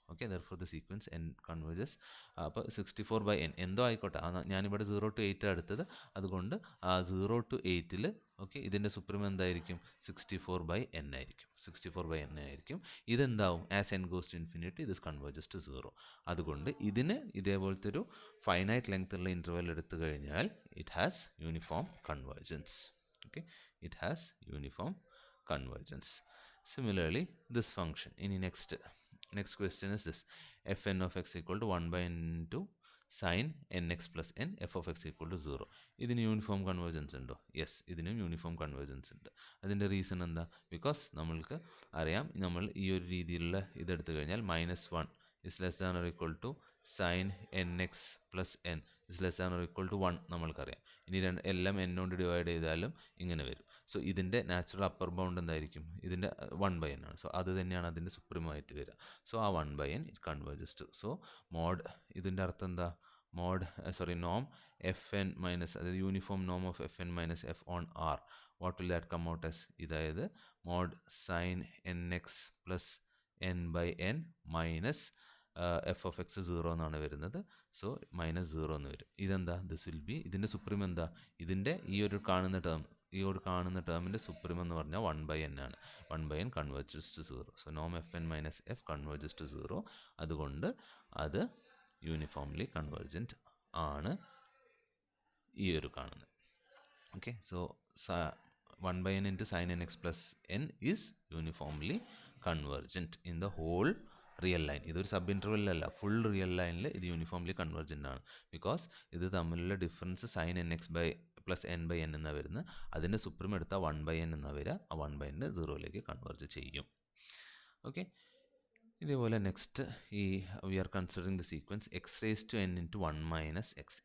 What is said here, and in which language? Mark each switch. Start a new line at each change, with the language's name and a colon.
Malayalam: Okay,
English: Therefore the sequence n converges.
Malayalam: അപ്പോൾ 64/n എന്തോ ആയിക്കോട്ടെ, ഞാനിവിടെ 0 to 8 എടുത്തത്, അതുകൊണ്ട് 0 to 8 ഓക്കെ ഇതിൻ്റെ സുപ്രീമം എന്തായിരിക്കും, 64/n ആയിരിക്കും.
English: 64/n
Malayalam: ആയിരിക്കും. ഇതെന്താവും,
English: As n goes to infinity this converges to 0.
Malayalam: അതുകൊണ്ട് ഇതിന് ഇതേപോലത്തെ ഒരു ഫൈനൈറ്റ് ലെങ്ത് ഉള്ള ഇൻ്റർവെൽ എടുത്തു കഴിഞ്ഞാൽ
English: It has uniform convergence. Okay, it has uniform convergence. Similarly, this function in next question is this: fn of x equal to 1 by n into sin nx plus n, f of x equal to 0.
Malayalam: ഇതിന് uniform convergence ഉണ്ടോ? Yes, ഇതിനും uniform convergence ഉണ്ട്. അതിൻ്റെ reason എന്താ? Because നമ്മൾക്ക് അറിയാം, നമ്മൾ ഈ ഒരു രീതിയിലുള്ള ഇതെടുത്തു കഴിഞ്ഞാൽ
English: -1 is less than or equal to sin nx plus n is less than or equal to 1 നമ്മൾക്കറിയാം.
Malayalam: ഇനി എല്ലാം n കൊണ്ട് ഡിവൈഡ് ചെയ്താലും ഇങ്ങനെ വരും. സോ ഇതിൻ്റെ നാച്ചുറൽ അപ്പർ ബൗണ്ട് എന്തായിരിക്കും, ഇതിൻ്റെ 1/n ആണ്. സോ അത് തന്നെയാണ് അതിൻ്റെ സുപ്രീമായിട്ട് വരിക. സോ ആ 1/n it converges to, so mode, ഇതിൻ്റെ അർത്ഥം എന്താ, മോഡ് നോം fn മൈനസ്, അതായത് uniform Noam of fn minus f on r,
English: what will that come out as,
Malayalam: ഇതായത് mode sin nx plus n/n minus F of X 0 എന്നാണ് വരുന്നത്. So -0 എന്ന് വരും. ഇതെന്താ,
English: this will be,
Malayalam: ഇതിൻ്റെ സുപ്രീം എന്താ, ഇതിൻ്റെ ഈ ഒരു കാണുന്ന ടേമിൻ്റെ സുപ്രീം എന്ന് പറഞ്ഞാൽ 1/n ആണ്.
English: 1/n converges to 0. So Noam fn minus F converges to 0.
Malayalam: അതുകൊണ്ട് അത് യൂണിഫോംലി കൺവേർജൻറ്റ് ആണ് ഈ ഒരു കാണുന്നത്.
English: Okay, so 1/n into sin nx plus n is uniformly convergent in the whole real line.
Malayalam: ഇതൊരു സബ് ഇൻ്റർവെല്ലല്ല, ഫുൾ റിയൽ ലൈനിൽ ഇത് uniformly convergent ആണ്. ബിക്കോസ് ഇത് തമ്മിലുള്ള difference sin nx plus n/n എന്നാണ് വരുന്നത്. അതിൻ്റെ സുപ്രീം എടുത്താൽ 1/n എന്നാണ് വരിക. ആ 1/n 0ലേക്ക് കൺവേർജ് ചെയ്യും.
English: Okay, ഇതേപോലെ next ഈ we are considering the sequence x raise to n into 1 minus x.